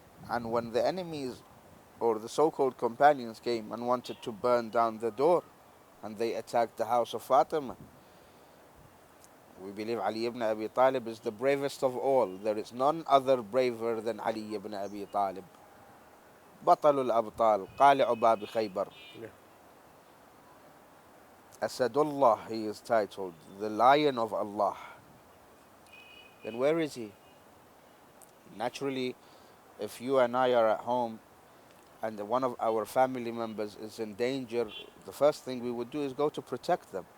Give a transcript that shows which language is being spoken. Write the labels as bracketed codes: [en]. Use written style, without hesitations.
[en] And when the enemies or the so-called companions came and wanted to burn down the door, and they attacked the house of Fatima, we believe Ali ibn Abi Talib is the bravest of all. There is none other braver than Ali ibn Abi Talib. [ar] بطل الأبطال قالع باب خيبر. [en] Yeah. Asadullah, he is titled, the Lion of Allah. Then where is he? Naturally, if you and I are at home and one of our family members is in danger, the first thing we would do is go to protect them.